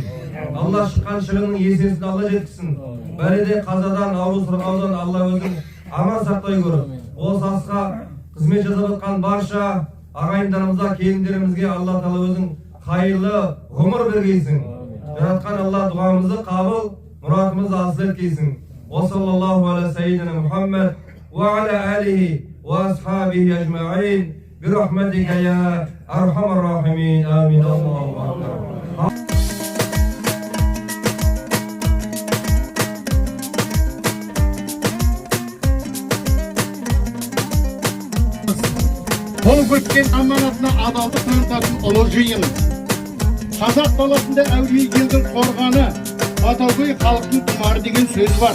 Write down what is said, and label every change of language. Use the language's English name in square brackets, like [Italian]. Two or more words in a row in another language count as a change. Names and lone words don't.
[Kazakh] Алла шыққан шығынның есесін Алла жеткізсін. Бәледе қазадан, ауру сырқаудан Алла өзін аман сақтай көріп, осы асқа қызмет жасап жатқан барша ағайындарымызға, келіндерімізге Алла Тағала өзің қайырлы ғұмыр бергейсің. Жаратқан Алла дұғамызды қабыл, мұратымызды асыл еткейсін. [Arabic] وصلى الله على سيدنا محمد وعلى آله وأصحابه أجمعين برحمتك يا أرحم الراحمين. [Kazakh] Амин. Қол көткен аманатына адалдық танытатын ұлы жиын. Қазақ даласында әулие елдің қорғаны, Батагөй халықтың тұмары деген сөз бар.